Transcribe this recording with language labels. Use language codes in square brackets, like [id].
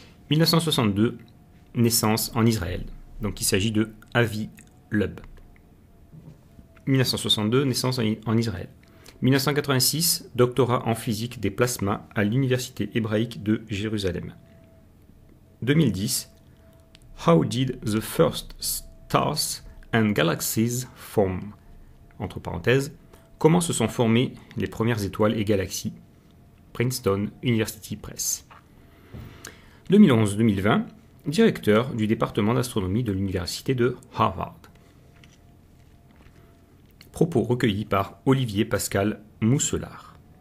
[fr] 1962, naissance en Israël. Donc il s'agit de Avi Loeb. 1962, naissance en Israël. 1986, doctorat en physique des plasmas à l'Université hébraïque de Jérusalem. [en] 2010, How did the first stars and galaxies form? [fr] Entre parenthèses, comment se sont formées les premières étoiles et galaxies? Princeton University Press. 2011-2020, directeur du département d'astronomie de l'université de Harvard. Propos recueillis par Olivier Pascal Mousselard.